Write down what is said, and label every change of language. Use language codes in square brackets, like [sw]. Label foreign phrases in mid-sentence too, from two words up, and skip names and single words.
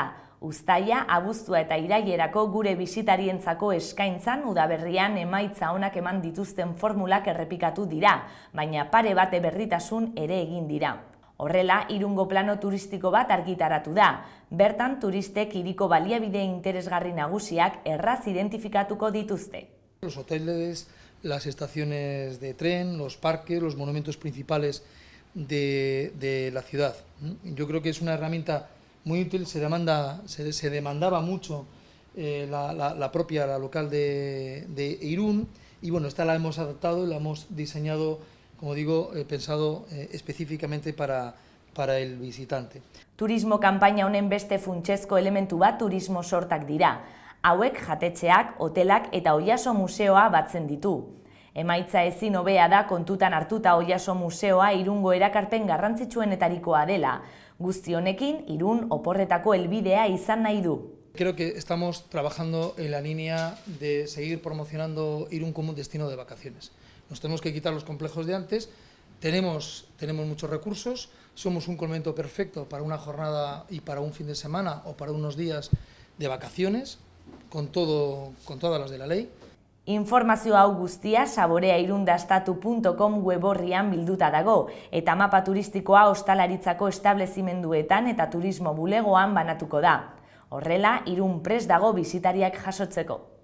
[eu] Uztaia, abuztua eta irailerako gure bisitarientzako eskaintzan udaberrian emaitza onak eman dituzten formulak errepikatu dira, baina pare bate berritasun ere egin dira. Horrela, Irungo plano turistiko bat argitaratu da. Bertan, turistek hiriko baliabide interesgarri nagusiak erraz identifikatuko dituzte. [es] Los hoteles, las estaciones de tren, los parques, los monumentos principales de la ciudad. Yo creo que es una herramienta muy útil, se demandaba mucho la local de Irún, y bueno, esta la hemos adaptado y la hemos diseñado, como digo, pensado específicamente para el visitante. [eu] Turismo kanpaina honen beste funtsezko elementu bat turismo sortak dira. Hauek jatetxeak, hotelak eta Oiaso museoa batzen ditu. Emaitza ezin hobea da kontutan hartuta Oiaso museoa Irungo erakarpen garrantzitsuenetarikoa dela. Guzti honekin, Irun oporretako helbidea izan nahi du. [es] Creo que estamos trabajando en la línea de seguir promocionando Irún como un destino de vacaciones. Nos tenemos que quitar los complejos de antes, tenemos muchos recursos, somos un complemento perfecto para una jornada y para un fin de semana o para unos días de vacaciones, con todas las de la ley. [eu] Informazio hau guztia saboreairundastatu.com web orrian bilduta dago, eta mapa turistikoa ostalaritzako establezimenduetan eta turismo bulegoan banatuko da. Horrela, Irun prest dago bisitariak jasotzeko.